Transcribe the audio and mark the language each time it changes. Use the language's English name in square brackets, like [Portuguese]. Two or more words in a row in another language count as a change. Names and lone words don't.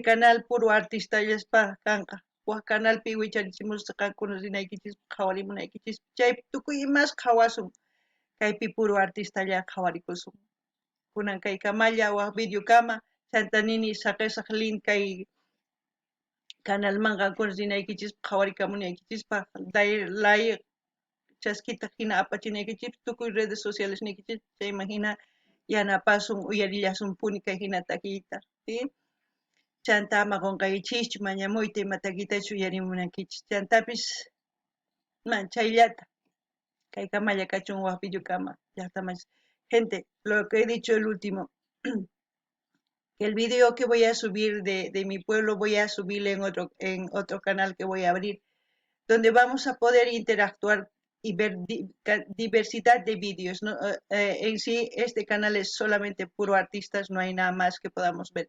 [Quechua] canal puro artistallaspa kanqa waq canalpi wicharichimusqa qankuna rinaykichis qhawarimunaykichis chay tukuy imas qhawasun kaypi puro artistalla qhawarikusun kunan kay kamalla waq video kama chanta nini saqisaq link kay canal manqankuna rinaykichis qhawarikamunaykichis like chaskita hina apachinaykichis tukuy [Spanish] redes sociales [Quechua] nikichis chayman hina yanapasun uyarillasun puni kay hina takiyta ¿sí? Chanta ama qunqaychischu mañamuyta ima takiytachu uyarimunankichis chantapis chayllata kay kamalla kachun waq video kama llaqtamachis [Spanish] gente lo que he dicho el último el video que voy a subir de mi pueblo voy a subirle en otro canal que voy a abrir, donde vamos a poder interactuar y ver diversidad de vídeos. ¿No? En sí, este canal es solamente puro artistas, no hay nada más que podamos ver.